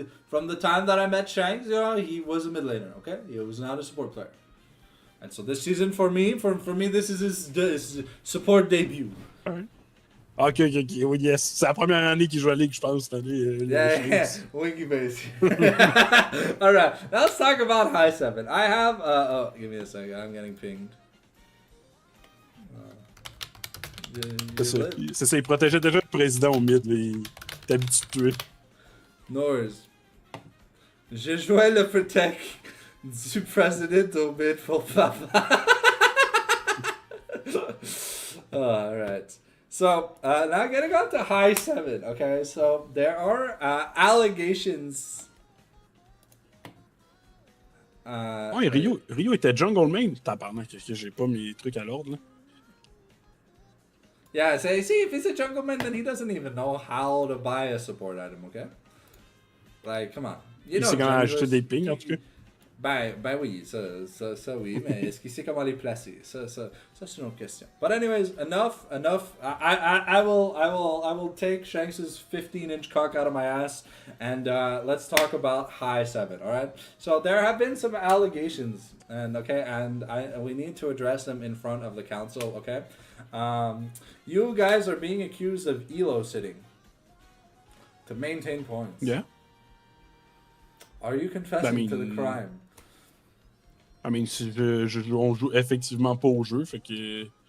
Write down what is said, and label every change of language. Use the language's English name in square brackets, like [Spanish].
[English] From the time that I met Shanks, he was a mid laner. Okay, he was not a support player. And so this season for me, this is his support debut. Ok, oui, yes. [French] C'est la première année qu'il joue à la Ligue, je pense, cette année. [English] Yeah, winky base. All right, now let's talk about high 7. I have. Give me a second. I'm getting pinged. [French] C'est ça, il protégeait déjà le président au mid, là, il est habitué. Norse. Je jouais le protect du president au mid pour papa. [English] Alright. So, now getting on to high 7, okay? So, there are allegations. [French] Ouais, Rio était jungle main. Tabarnak, que j'ai pas mes trucs à l'ordre, là. [English] Yeah, so see, if he's a jungle man, then he doesn't even know how to buy a support item, okay? Like, come on. You [French] Il [English] know, [French] sait comment [English] junglers- [French] acheter des pings, en tout cas. Ben oui, ça oui, mais est-ce qu'il sait comment les placer? Ça c'est une autre question. [English] But anyways, enough. I will take Shanks's 15-inch cock out of my ass, and let's talk about high 7. All right. So there have been some allegations, and we need to address them in front of the council. Okay. You guys are being accused of elo sitting to maintain points. Yeah. Are you confessing to the crime? I mean, [French] on joue effectivement pas au jeu, fait que.